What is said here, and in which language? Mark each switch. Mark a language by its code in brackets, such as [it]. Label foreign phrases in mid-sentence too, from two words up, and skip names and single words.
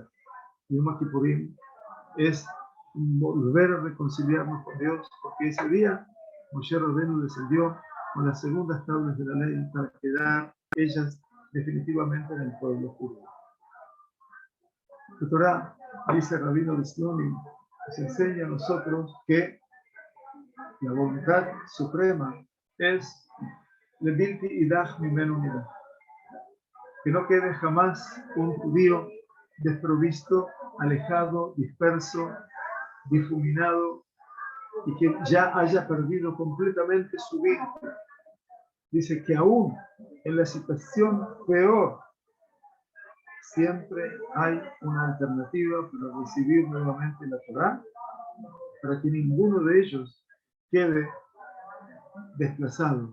[es] Yom Kippurim es volver a reconciliarnos con Dios, porque ese día Moshe Rabbeinu descendió con las segundas tablas de la ley para quedar ellas definitivamente en el pueblo judío. La Torah, dice Rabino de Slonim, nos enseña a nosotros que la voluntad suprema es [he] Levilti idach mimenu midach, [es] que no quede jamás un judío desprovisto, alejado, disperso, difuminado, y que ya haya perdido completamente su vínculo. Dice que aún en la situación peor, siempre hay una alternativa para recibir nuevamente la Torah, para que ninguno de ellos quede desplazado.